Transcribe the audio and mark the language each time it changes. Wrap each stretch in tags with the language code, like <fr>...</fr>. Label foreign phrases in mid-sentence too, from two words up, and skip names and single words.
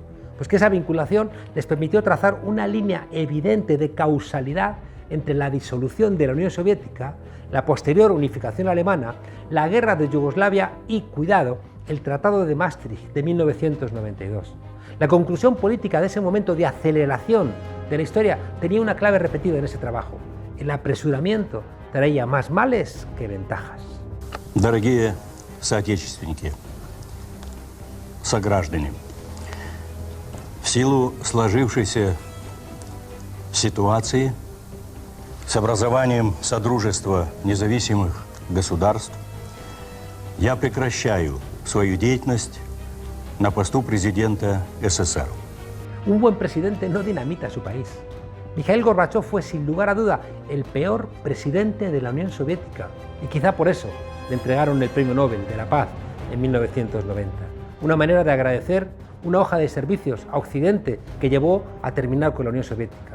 <es>Pues que esa vinculación les permitió trazar una línea evidente de causalidad entre la disolución de la Unión Soviética, la posterior unificación alemana, la guerra de Yugoslavia y, cuidado, el Tratado de Maastricht de 1992. La conclusión política de ese momento de aceleración de la historia tenía una clave repetida en ese trabajo. El apresuramiento traía más males que ventajas.</es> <ru>Дорогие соотечественники, сограждане, в силу сложившейся ситуации с образованием Содружества независимых государств я прекращаю свою деятельность на посту президента СССР.</ru> <es>Un buen presidente no dinamita su país. Mikhail Gorbachov fue sin lugar a duda el peor presidente de la Unión Soviética y quizá por eso le entregaron el Premio Nobel de la Paz en 1990. Una manera de agradecer una hoja de servicios a Occidente que llevó a terminar con la Unión Soviética.</es>